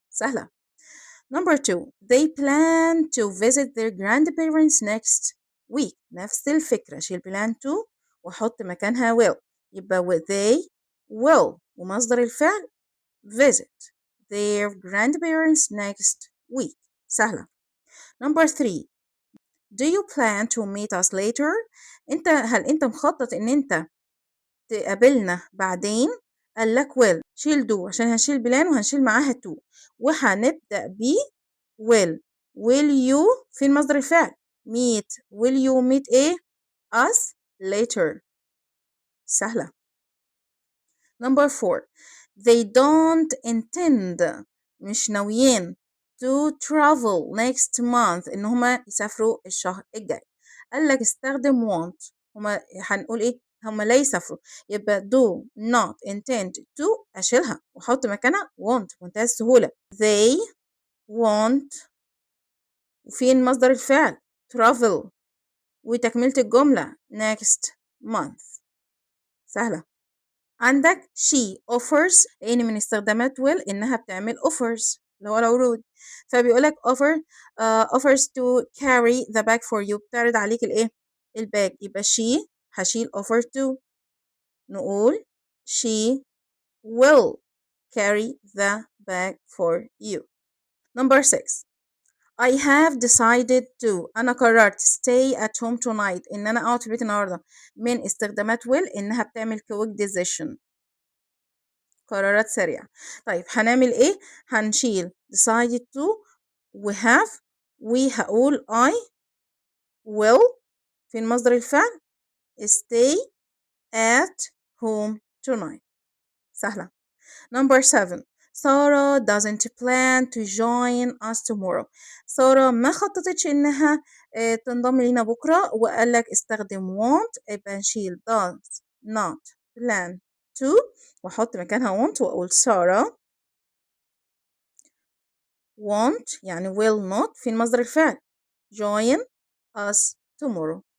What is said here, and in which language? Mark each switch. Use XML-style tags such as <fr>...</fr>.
<ar>سهلة.</ar> <en>Number 2 they plan to visit their grandparents next week.</en> <ar>نفس الفكرة شيل plan to وحط مكانها will يبقى</ar> <en>they will</en> <ar>ومصدر الفعل</ar> <en>visit their grandparents next week.</en> <ar>سهلة.</ar> <en>Number 3 do you plan to meet us later.</en> <ar>هل انت مخطط ان انت تقابلنا بعدين؟ قال لك will شيل do عشان هنشيل بلان وهنشيل معاها to وهنبدأ ب will you فين مصدر الفعل meet</ar> <en>will you meet</en> <ar>ايه</ar> <en>us later.</en> <ar>سهلة.</ar> <en>Number 4 they don't intend</en> <ar>مش ناويين</ar> <en>to travel next month</en> <ar>ان هما يسافروا الشهر الجاي. قال لك استخدم want هما هنقول ايه هما لا يسافروا يبقى</ar> <en>do not intend to</en> <ar>اشيلها واحط مكانها want بمنتهى السهولة. they want وفين مصدر الفعل travel وتكملة الجملة</ar> <en>next month.</en> <ar>سهلة. عندك she offers لأن من استخدامات will إنها بتعمل offers اللي هو العروض فبيقولك</ar> <en>offers to carry the bag for you</en> <ar>بتعرض عليك الإيه الباج يبقى she هشيل offer to نقول</ar> <en>she will carry the bag for you. Number 6 I have decided to</en> <ar>أنا قررت</ar> <en>stay at home tonight</en> <ar>إن أنا أقعد في البيت النهاردة من استخدامات will إنها بتعمل</ar> <en>quick decision</en> <ar>قرارات سريعة. طيب هنعمل إيه؟ هنشيل decided to و have وهقول I will فين مصدر الفعل</ar> <en>stay at home tonight.</en> <ar>سهلة.</ar> <en>Number 7 Sarah doesn't plan to join us tomorrow.</en> <ar>سارة ما خططتش إنها تنضم لينا بكرة وقال لك استخدم want يبقى نشيل</ar> <en>does not plan to</en> <ar>وأحط مكانها want وأقول سارة want يعني</ar> <en>will not</en> <ar>في مصدر الفعل</ar> <en>join us tomorrow.</en>